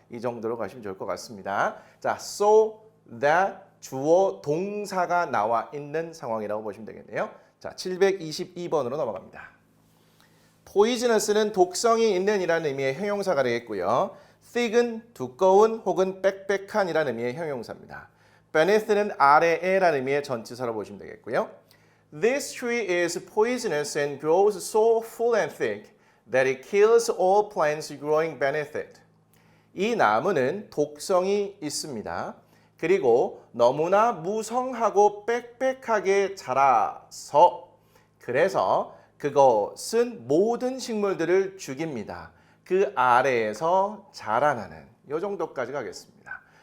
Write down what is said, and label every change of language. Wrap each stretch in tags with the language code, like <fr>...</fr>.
<ko>이 정도로 가시면 좋을 것 같습니다. 자, so that 주어 동사가 나와 있는 상황이라고 보시면 되겠네요. 자, 722번으로 넘어갑니다. poisonous는 독성이 있는 이라는 의미의 형용사가 되겠고요. thick은 두꺼운 혹은 빽빽한 이라는 의미의 형용사입니다. beneath는 아래에라는 의미의 전치사로 보시면 되겠고요.</ko> <en>This tree is poisonous and grows so full and thick that it kills all plants growing beneath it.</en> <ko>이 나무는 독성이 있습니다. 그리고 너무나 무성하고 빽빽하게 자라서 그래서 그것은 모든 식물들을 죽입니다. 그 아래에서 자라나는 이 정도까지 가겠습니다.</ko>